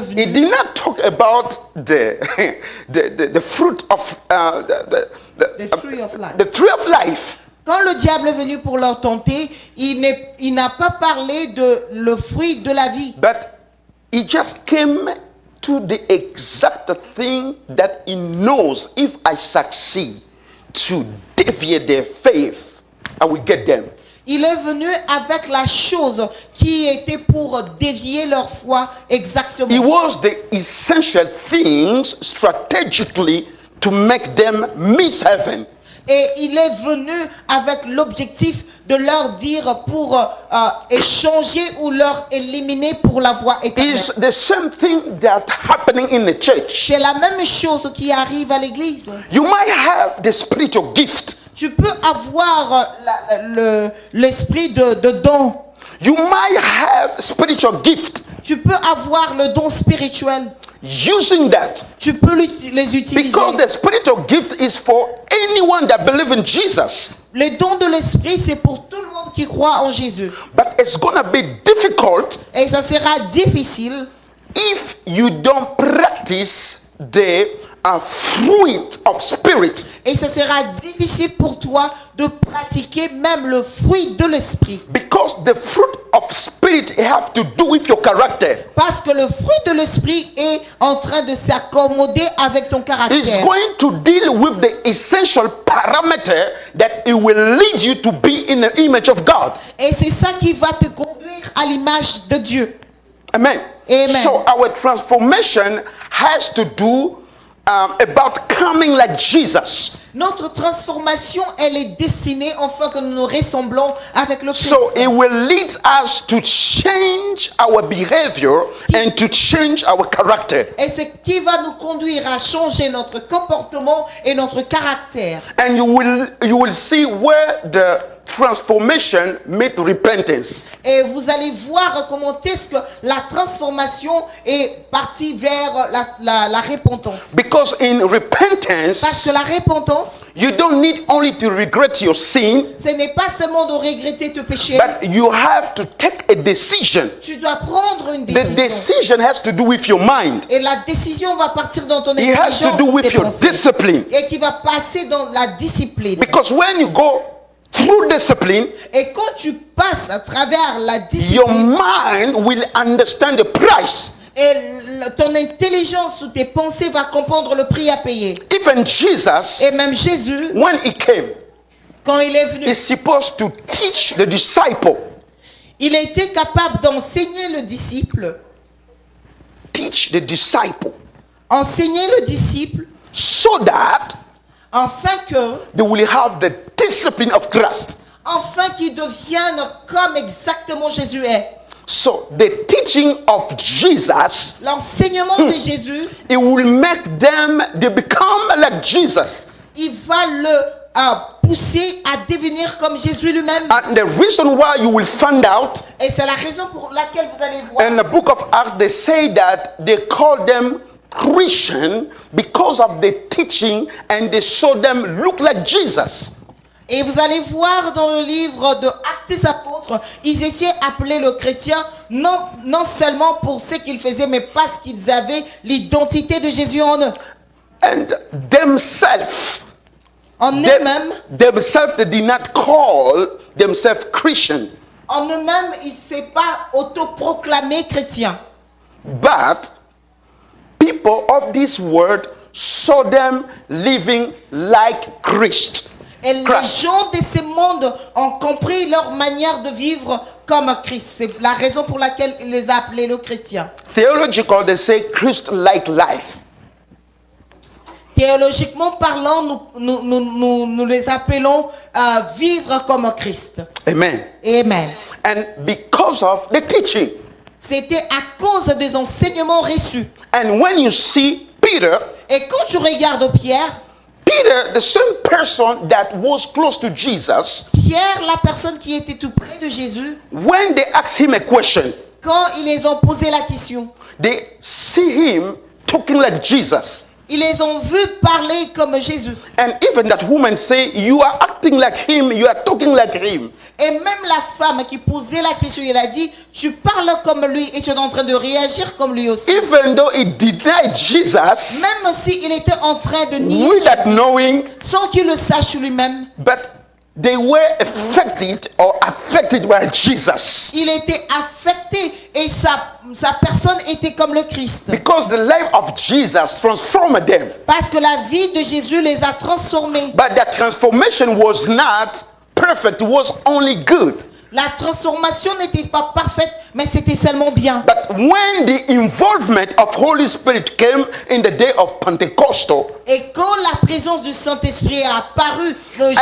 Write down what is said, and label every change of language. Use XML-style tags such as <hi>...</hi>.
<en>he</en> <fr>venu,</fr> <en>did not talk about the fruit of the tree of life. the tree of life.</en> <fr>Quand le diable est venu pour leur tenter, il n'a pas parlé de le fruit de la vie.</fr> <en>But he just came to the exact thing that he knows if I succeed to deviate their faith, I will get them.</en> <fr>Il est venu avec la chose qui était pour dévier leur foi exactement.</fr> <en>It was the essential things strategically to make them miss heaven.</en> <fr>Et il est venu avec l'objectif de leur dire pour échanger ou leur éliminer pour la voie éternelle.</fr> <en>It's the same thing that happening in the church.</en> <fr>C'est la même chose qui arrive à l'église.</fr> <en>You might have the spiritual gift.</en> <fr>Tu peux avoir l'esprit de don.</fr> <en>You might have spiritual gift.</en> <fr>Tu peux avoir le don spirituel.</fr> <en>Using that.</en> <fr>Tu peux les utiliser.</fr> <en>Because the spiritual gift is for anyone that believes in Jesus.</en> <fr>Le don de l'esprit, c'est pour tout le monde qui croit en Jésus.</fr> <en>But it's going to be difficult</en> <fr>Et ça sera difficile</fr> <en>if you don't practice the fruit of spirit.</en> <fr>et ça sera difficile pour toi de pratiquer même le fruit de l'esprit.</fr> <en>Because the fruit of spirit have to do with your character.</en> <fr>Parce que le fruit de l'esprit est en train de s'accommoder avec ton</fr> <en>It's</en> <fr>caractère.</fr> <en>going to deal with the essential parameter that it will lead you to be in the image of God.</en> <fr>Et c'est ça qui va te conduire à l'image de Dieu.</fr> <en>Amen.</en> <fr>Amen.</fr> <en>So our transformation has to do about coming like Jesus.</en> <fr>Notre transformation, elle est destinée afin que nous nous ressemblons avec le Christ.</fr> <en>So it will lead us to change our behavior and to change our character.</en> <fr>Et c'est qui va nous conduire à changer notre comportement et notre caractère.</fr> <en>And you will see where the transformation meet repentance.</en> <fr>Et vous allez voir comment est-ce que la transformation est partie vers la repentance.</fr> <en>Because in</en> <fr>Parce</fr> <en>repentance,</en> <fr>que la repentance,</fr> <en>you don't need only to regret your sin,</en> <fr>ce n'est pas seulement de regretter tes péchés.</fr> <en>but you have to take a decision.</en> <fr>Tu dois prendre une</fr> <en>The</en> <fr>décision.</fr> <en>decision has to do with your mind.</en> <fr>Et la décision va partir dans ton</fr> <en>It has to</en> <fr>intelligence,</fr> <en>do with</en> <fr>tes</fr> <en>your</en> <fr>pensées.</fr> <en>discipline.</en> <fr>Et qui va passer dans la discipline.</fr> <en>Because when you go through discipline,</en> <fr>Et quand tu passes à travers la</fr> <en>your</en> <fr>discipline,</fr> <en>mind will understand the price.</en> <fr>et ton intelligence ou tes pensées va comprendre le prix à payer.</fr> <en>Even Jesus,</en> <fr>Et même Jésus,</fr> <en>when he came,</en> <fr>quand il est venu,</fr> <en>is supposed to teach the disciple.</en> <fr>il a été capable d'enseigner le disciple,</fr> <en>Teach the disciple</en> <fr>enseigner le disciple,</fr> <en>so that</en> <fr>afin que,</fr> <en>they will have the discipline of Christ.</en> <fr>afin qu'il devienne comme exactement Jésus est.</fr> <en>So the teaching of Jesus,</en> <fr>L'enseignement de Jésus,</fr> <en>it will make them, they become like Jesus.</en> <fr>il va le pousser à devenir comme Jésus lui-même.</fr> <en>And the reason why you will find out</en> <fr>Et c'est la raison pour laquelle vous allez voir.</fr> <en>in the book of Acts, they say that they call them Christian because of the teaching, and they saw them look like Jesus.</en> <fr>Et vous allez voir dans le livre de Actes des Apôtres, ils étaient appelés le chrétien non seulement pour ce qu'ils faisaient, mais parce qu'ils avaient l'identité de Jésus en eux.</fr> <en>And themselves,</en> <fr>En eux-mêmes,</fr> <en>they did not call themselves Christian,</en> <fr>en eux-mêmes, ils ne s'est pas autoproclamés chrétiens.</fr> <en>but people of this world saw them living like Christ.</en> <fr>Et les gens de ce monde ont compris leur manière de vivre comme Christ. C'est la raison pour laquelle il les a appelés le chrétien.</fr> <en>Theological, they say Christ-like life.</en> <fr>Théologiquement parlant, nous les appelons vivre comme Christ.</fr> <en>Amen.</en> <fr>Amen.</fr> <en>And because of the teaching.</en> <fr>C'était à cause des enseignements reçus.</fr> <en>And when you see Peter,</en> <fr>Et quand tu regardes Pierre,</fr> <en>Peter, the same person that was close to Jesus,</en> <fr>Pierre, la personne qui était tout près de Jésus,</fr> <en>when they asked him a question,</en> <fr>quand ils les ont posé la question,</fr> <en>they see him talking like Jesus.</en> <fr>Ils les ont vus parler comme Jésus.</fr> <en>And even that woman say, you are acting like him, you are talking like him.</en> <fr>Et même la femme qui posait la question, il a dit, tu parles comme lui et tu es en train de réagir comme lui aussi.</fr> <en>Even though he denied Jesus,</en> <fr>Même s'il était en train de nier</fr> <en>without knowing,</en> <fr>sans qu'il le sache lui-même,</fr> <en>but they were affected by Jesus.</en> <fr>il était affecté et sa personne était comme le Christ.</fr> <en>Because the life of Jesus transformed them.</en> <fr>Parce que la vie de Jésus les a transformés.</fr> <en>But that transformation was not perfect, it was only good.</en> <fr>La transformation n'était pas parfaite, mais c'était seulement bien.</fr> <en>But when the involvement of Holy Spirit came in the day of Pentecostal,</en> <fr>Et quand la présence du Saint-Esprit est apparue le jour</fr>